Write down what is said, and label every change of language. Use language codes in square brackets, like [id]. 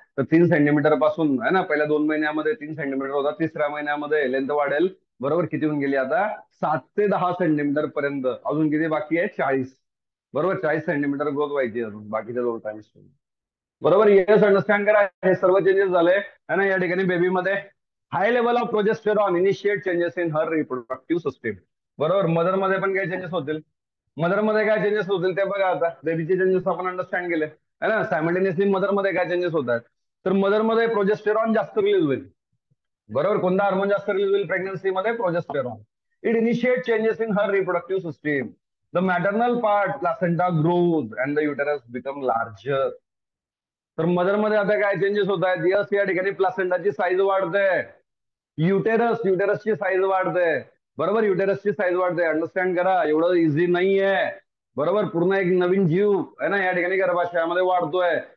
[mr] तर 3 सेंटीमीटर पासून, है ना, पहिल्या 2 महिन्यामध्ये 3 सेंटीमीटर होता, तिसऱ्या महिन्यामध्ये लेंथ वाढेल बरोबर किती होऊन गेली आता 7 ते 10 सेंटीमीटर पर्यंत. अजून किती बाकी आहे? 40. बरोबर 40 सेंटीमीटर ग्रोथ व्हायची अजून बाकीच्या 2 टाइम्स. बरोबर येस अंडरस्टँड करा, हे सर्व चेंजेस झाले है ना या ठिकाणी बेबीमध्ये. [en] High level of progesterone initiate changes in her reproductive system. [mr] बरोबर मदर मध्ये पण काही चेंजेस होतील. मदर मध्ये काय चेंजेस होतील ते बघा आता. बेबीचे चेंजेस आपण अंडरस्टँड केले है ना. सायमल्टेनियसली मदर मध्ये काय चेंजेस होत आहेत, तर मदर मध्ये प्रोजेस्टेरॉन जास्त रिलीज होईल. बरोबर कोणता हार्मोन जास्त रिलीज होईल प्रेग्नन्सी मध्ये? Progesterone. [en] It initiate changes in her reproductive system. The maternal part placenta grows and the uterus become larger. [mr] तर मदर मध्ये आता काय चेंजेस होत आहेत? यस या ठिकाणी प्लासेंटाची साईज वाढते. युटेरसची साईज वाढते. बरोबर युटेरसची साईज वाढते. अंडरस्टँड करा, एवढं इझी नाहीये. बरोबर पूर्ण एक नवीन जीव आहे ना या ठिकाणी गर्भाशयामध्ये वाढतोय.